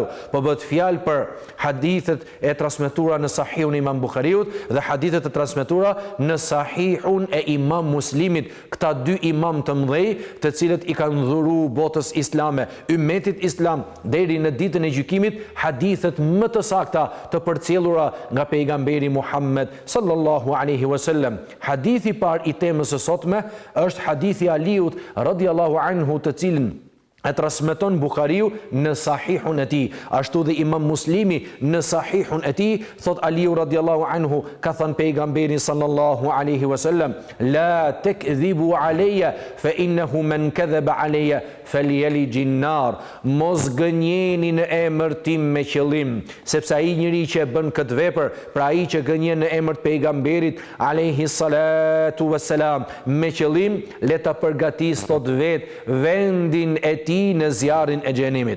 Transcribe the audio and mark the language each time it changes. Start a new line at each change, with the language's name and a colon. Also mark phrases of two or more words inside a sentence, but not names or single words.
Albanian: Po bëhet fjalë për hadithet e transmetuara në Sahihun e Imam Buhariut dhe hadithet e transmetuara në Sahihun e Imam Muslimit, këta dy imam të mëdhej, të cilët i kanë dhuruar botës islame, ummetit islam deri në ditën e gjykimit, hadithet më të sakta të përcjellura nga pejgamberi Muhammed
Arabic: صلى الله عليه وسلم.
Albanian: Hadithi i parë i temës së sotme është hadithi Aliut
Arabic: رضي الله عنه,
Albanian: të cilin e transmeton Buhariu në Sahihun e tij, ashtu dhe Imam Muslimi në Sahihun e tij, thot Aliu
Arabic: رضي الله عنه,
Albanian: ka thënë pejgamberi
Arabic: صلى الله عليه وسلم, لا تكذبوا علي فإنه من كذب علي فليلج النار,
Albanian: mos gënjeni në emër tim me qëllim, sepse ai njeri që bën këtë vepër, pra ai që gënjen në emër të pejgamberit
Arabic: عليه الصلاة والسلام
Albanian: me qëllim, le ta përgatis thot vendin e në zjarrin e xhenemit.